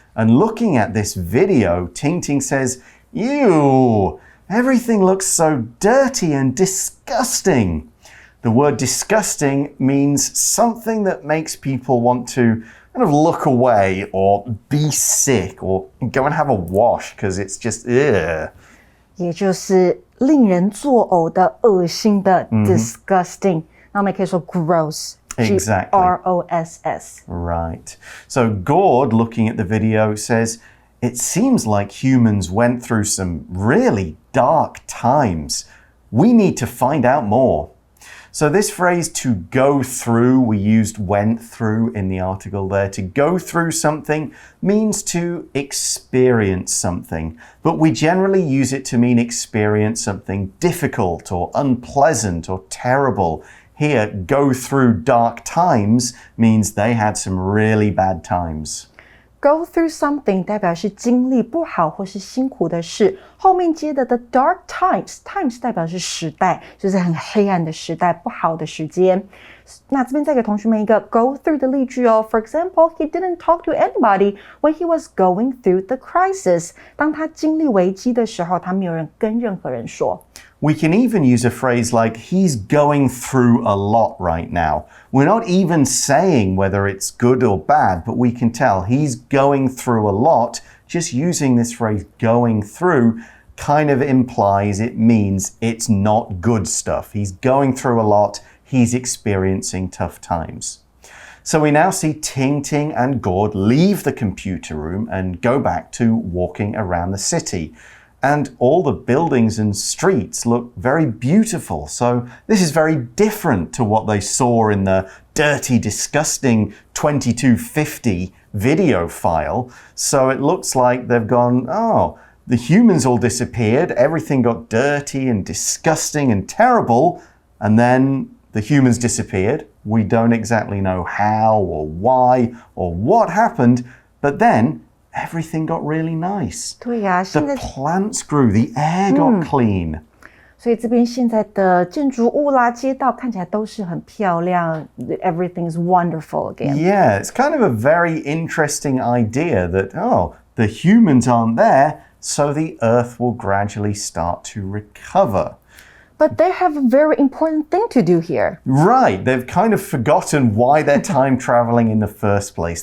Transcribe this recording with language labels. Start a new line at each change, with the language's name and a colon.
English: And looking at this video, Ting says, ew, everything looks so dirty and disgusting. The word disgusting means something that makes people want to kind of look away or be sick or go and have a wash because it's just, ugh.
Chinese: 也就是令人作呕的、恶心的 disgusting。那我们也可以说 gross。
English: Exactly. G-R-O-S-S. Right. So Gord, looking at the video, says, it seems like humans went through some really dark times. We need to find out more. So this phrase, to go through, we used went through in the article there. To go through something means to experience something, but we generally use it to mean experience something difficult or unpleasant or terrible. Here, go through dark times means they had some really bad times. Go through something
Chinese: 代表是经历不好或是辛苦的事，后面接的
English: the dark times
Chinese: 代表是时代，就是很黑暗的时代，不好的时间。那这边再给同学们一个 go through 的例句哦。
English: For example, he didn't talk to anybody when he was going through the crisis.
Chinese: 当他经历危机的时候，他没有人跟任何人说。
English: We can even use a phrase like, he's going through a lot right now. We're not even saying whether it's good or bad, but we can tell he's going through a lot. Just using this phrase, going through, kind of implies it means it's not good stuff. He's going through a lot. He's experiencing tough times. So we now see Ting and Gord leave the computer room and go back to walking around the city. And all the buildings and streets look very beautiful. So this is very different to what they saw in the dirty, disgusting 2250 video file. So it looks like they've gone, oh, the humans all disappeared. Everything got dirty and disgusting and terrible. And then the humans disappeared. We don't exactly know how or why or what happened. But then everything got really nice.
Chinese: 对呀，
English: The plants grew, the air got clean.
Chinese: 所以这边现在的建筑物啦、街道看起来都是很漂亮。
English: Everything's wonderful again. Yeah, it's kind of a very interesting idea that, oh, the humans aren't there, so the earth will gradually start to recover. But they have a very important thing to do here. Right, they've kind of forgotten why they're time traveling in the first place.